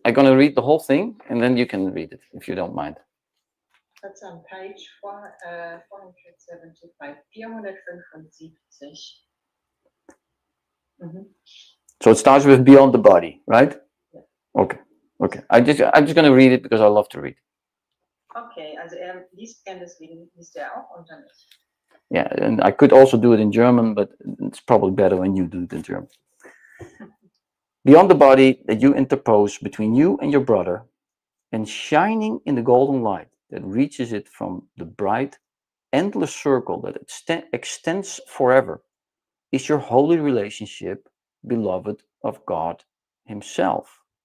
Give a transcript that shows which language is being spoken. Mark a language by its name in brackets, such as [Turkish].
[English] I'm gonna read the whole thing, and then you can read it if you don't mind. That's on page 475, 475. So it starts with beyond the body, right? Yeah. Okay. I'm just gonna read it because I love to read. [German] Okay, also liest gern, deswegen liest auch und dann ich. [English] Yeah, and I could also do it in German, but it's probably better when you do it in German. Beyond the body that you interpose between you and your brother, and shining in the golden light that reaches it from the bright, endless circle that extends forever, is your holy relationship, beloved of God Himself.